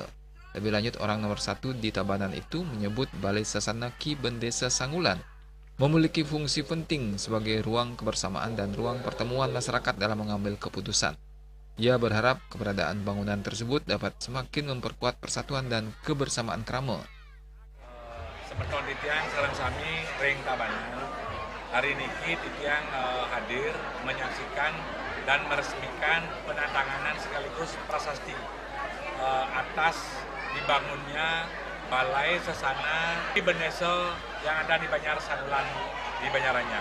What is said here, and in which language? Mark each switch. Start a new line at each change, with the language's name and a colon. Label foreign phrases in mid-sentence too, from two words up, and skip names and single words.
Indonesian: Lebih lanjut, orang nomor 1 di Tabanan itu menyebut Balai Sasana Ki Bendesa Sangulan memiliki fungsi penting sebagai ruang kebersamaan dan ruang pertemuan masyarakat dalam mengambil keputusan. Ia berharap keberadaan bangunan tersebut dapat semakin memperkuat persatuan dan kebersamaan Krama.
Balinese: Seperti titiang sareng sami ring Tabanan.
Indonesian: Hari ini titiang hadir menyaksikan dan meresmikan penandatanganan sekaligus prasasti atas dibangunnya Balai Sasana Ki Bendesa yang ada di Banjar Sangulan di Banjaranyar.